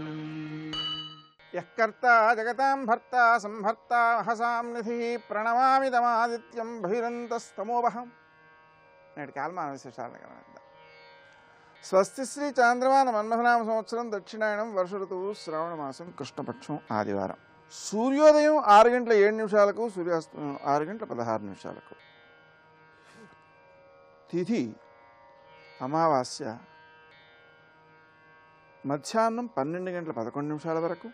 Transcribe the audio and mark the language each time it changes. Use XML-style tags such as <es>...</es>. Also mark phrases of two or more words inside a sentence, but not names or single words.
<sa>यः कर्ता जगतां भर्ता संभर्ता हसां निधिः प्रणमामिदमादित्यं बहिरन्तस्तमोवहं।</sa> <te>నేటి కాలమాన విశేషాలను గమనిద్దాం. స్వస్తి శ్రీ చాంద్రమాన మన్మథనామ సంవత్సరం దక్షిణాయనం వర్ష ఋతువు శ్రావణ మాసం కృష్ణపక్షం ఆదివారం. సూర్యోదయం 6:07 సూర్యాస్తమయం 6:16. తిథి అమావాస్య మధ్యాహ్నం 12:11 వరకు.</te>